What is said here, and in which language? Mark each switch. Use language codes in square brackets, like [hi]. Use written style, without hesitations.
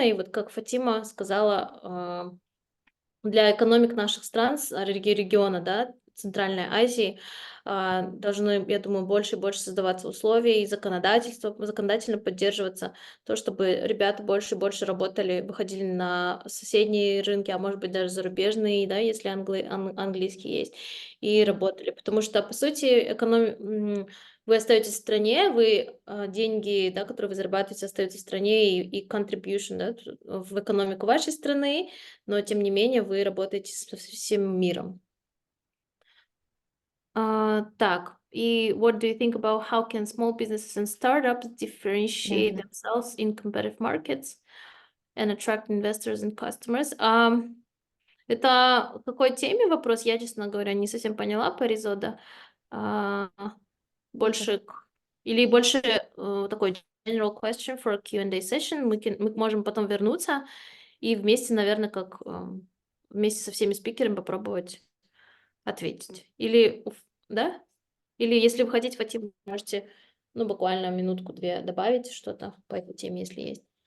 [ru] И вот как Фатима сказала, для экономик наших стран, региона, да, Центральной Азии, должны, я думаю, больше и больше создаваться условия и законодательно поддерживаться то, чтобы ребята больше и больше работали, выходили на соседние рынки, а может быть даже зарубежные, да, если английский есть, и работали. Потому что, по сути, вы остаетесь в стране, деньги, да, которые вы зарабатываете, остаются в стране, и contribution, да, в экономику вашей страны, но тем не менее вы работаете со всем миром. Так, и [en] what do you think about how can small businesses and startups differentiate themselves in competitive markets and attract investors and customers? [ru] Это к какой теме вопрос? Я, честно говоря, не совсем поняла Паризода. Больше такой [en] general question for a Q&A session. [ru] Мы можем потом вернуться и вместе, наверное, вместе со всеми спикерами попробовать ответить. Да? Или если вы хотите, Фатим, можете, ну, буквально минутку-две добавить что-то по этой теме, если есть.